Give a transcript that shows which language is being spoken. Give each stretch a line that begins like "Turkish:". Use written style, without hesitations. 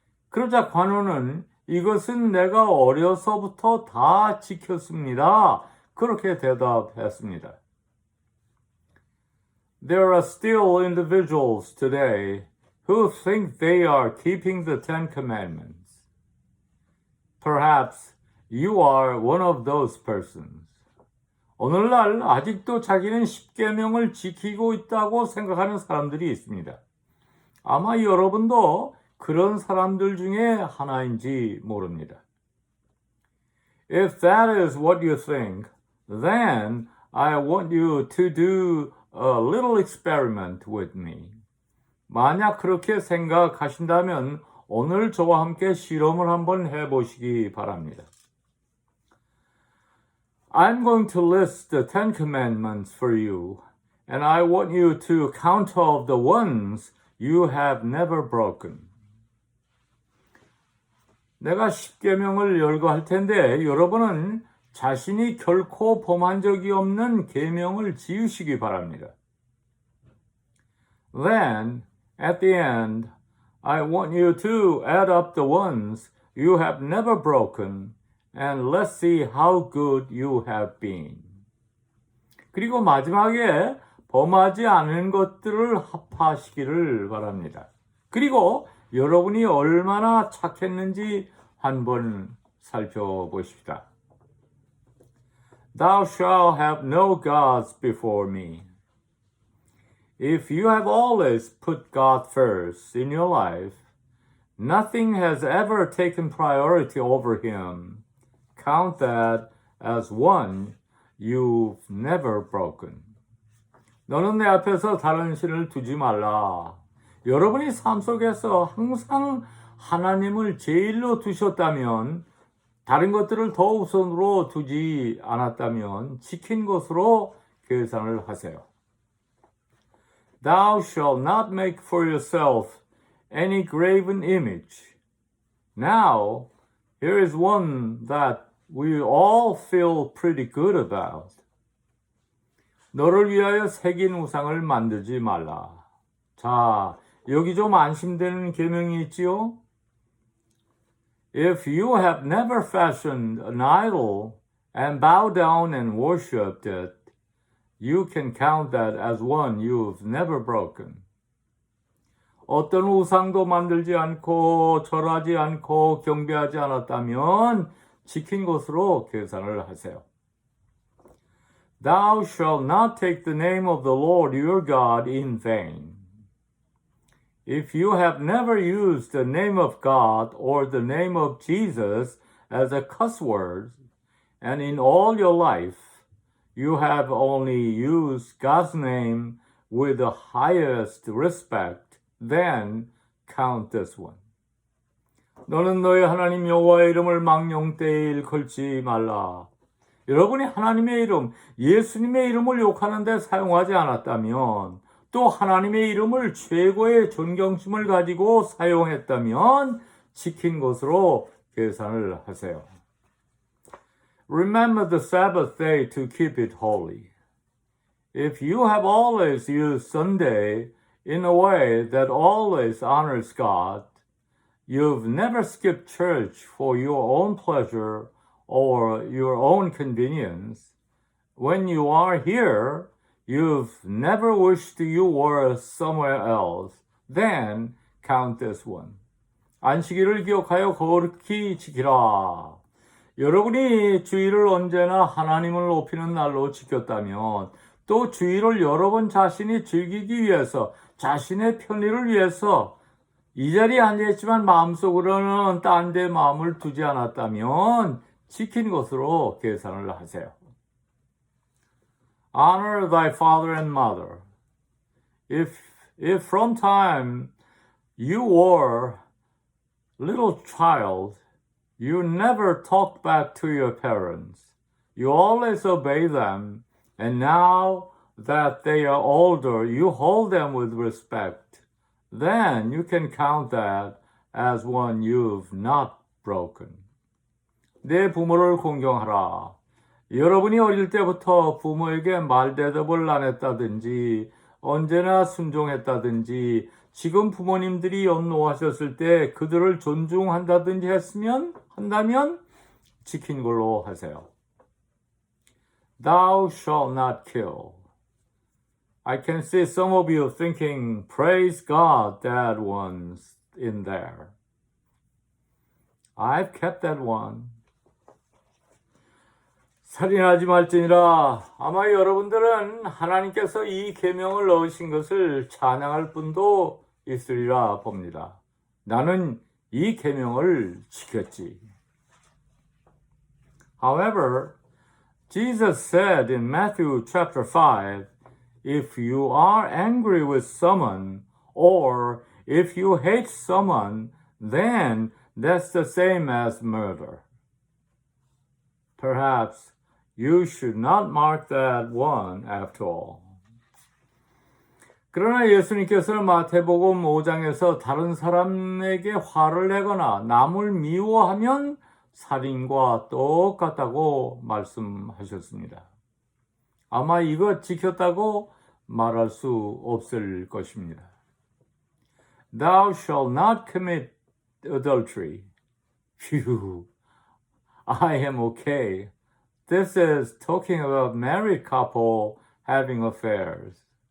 Korean: 그러자 관원은 이것은 내가 어려서부터 다 지켰습니다. 그렇게 대답했습니다.
English: There are still individuals today who think they are keeping the Ten Commandments. Perhaps you are one of those persons.
Korean: 오늘날 아직도 자기는 십계명을 지키고 있다고 생각하는 사람들이 있습니다. 아마 여러분도 그런 사람들 중에 하나인지 모릅니다.
English: If that is what you think, then I want you to do a little experiment with me.
Korean: 만약 그렇게 생각하신다면 오늘 저와 함께 실험을 한번 해보시기 바랍니다.
English: I'm going to list the Ten Commandments for you, and I want you to count off the ones you have never broken.
Korean: 내가 십계명을 열거할 텐데 여러분은 자신이 결코 범한 적이 없는 계명을 지으시기 바랍니다.
English: Then, at the end, I want you to add up the ones you have never broken and let's see how good you have been.
Korean: 그리고 마지막에 범하지 않은 것들을 합하시기를 바랍니다. 그리고 여러분이 얼마나 착했는지 한번 살펴보십시다.
English: Thou shalt have no gods before me. If you have always put God first in your life, nothing has ever taken priority over him. Count that as one you've never broken.
Korean: 너는 내 앞에서 다른 신을 두지 말라. 여러분이 삶 속에서 항상 하나님을 제일로 두셨다면, 다른 것들을 더 우선으로 두지 않았다면 지킨 것으로 계산을 하세요.
English: Thou shalt not make for yourself any graven image. Now, here is one that we all feel pretty good about.
Korean: 너를 위하여 새긴 우상을 만들지 말라. 자, 여기 좀 안심되는 계명이 있지요?
English: If you have never fashioned an idol and bowed down and worshipped it, you can count that as one you've never broken.
Korean: 어떤 우상도 만들지 않고 절하지 않고 경배하지 않았다면 지킨 것으로 계산을 하세요.
English: Thou shalt not take the name of the Lord your God in vain. If you have never used the name of God or the name of Jesus as a cuss word, and in all your life you have only used God's name with the highest respect, then count this one.
Korean: 너는 너의 하나님 여호와의 이름을 망령되이 일컬지 말라. 여러분이 하나님의 이름, 예수님의 이름을 욕하는 데 사용하지 않았다면, 또 하나님의 이름을 최고의 존경심을 가지고 사용했다면 지킨 것으로 계산을 하세요.
English: Remember the Sabbath day to keep it holy. If you have always used Sunday in a way that always honors God, you've never skipped church for your own pleasure or your own convenience. When you are here, you've never wished you were somewhere else. Then count this one.
Korean: 안식일을 기억하여 거룩히 지키라. 여러분이 주일을 언제나 하나님을 높이는 날로 지켰다면, 또 주일을 여러분 자신이 즐기기 위해서, 자신의 편의를 위해서 이 자리에 앉아있지만 마음속으로는 딴 데 마음을 두지 않았다면 지킨 것으로 계산을 하세요.
English: Honor thy father and mother. If from time you were little child, you never talked back to your parents. You always obey them, and now that they are older, you hold them with respect. Then you can count that as one you've not broken.
Korean: 내 부모를 공경하라. 여러분이 어릴 때부터 부모에게 말대답을 안 했다든지 언제나 순종했다든지 지금 부모님들이 연로하셨을 때 그들을 존중한다든지 한다면 지킨 걸로 하세요.
English: Thou shalt not kill. I can see some of you thinking, praise God, that one's in there. I've kept that one.
Korean: 살인하지 말지니라. 아마 여러분들은 하나님께서 이 계명을 넣으신 것을 찬양할 분도 있으리라 봅니다. 나는 이 계명을 지켰지.
English: However, Jesus said in Matthew chapter 5, if you are angry with someone or if you hate someone, then that's the same as murder. Perhaps you should not mark that one after all.
Korean: 그러나 예수님께서는 마태복음 5장에서 다른 사람에게 화를 내거나 남을 미워하면 살인과 똑같다고 말씀하셨습니다. 아마 이거 지켰다고 말할 수 없을 것입니다.
English: Thou shalt not commit adultery. Phew. I am okay. This is talking about married couple having affairs.